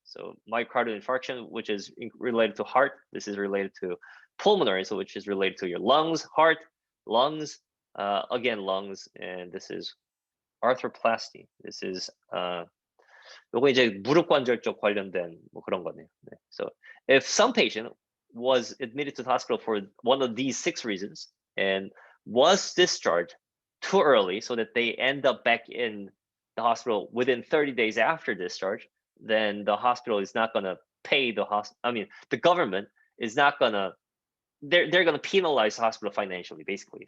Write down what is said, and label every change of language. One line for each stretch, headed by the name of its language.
English: So myocardial infarction, which is related to heart. This is related to pulmonary, so which is related to your lungs, heart, lungs, again lungs, and this is arthroplasty. This is
Korean: 요거 이제 무릎 관절 쪽 관련된 뭐 그런 거네요. 네.
English: So if some patient was admitted to the hospital for one of these 6 reasons and was discharged too early, so that they end up back in the the hospital within 30 days after discharge, then the hospital is not going to pay the government is not going to, they're going to penalize the hospital financially, basically.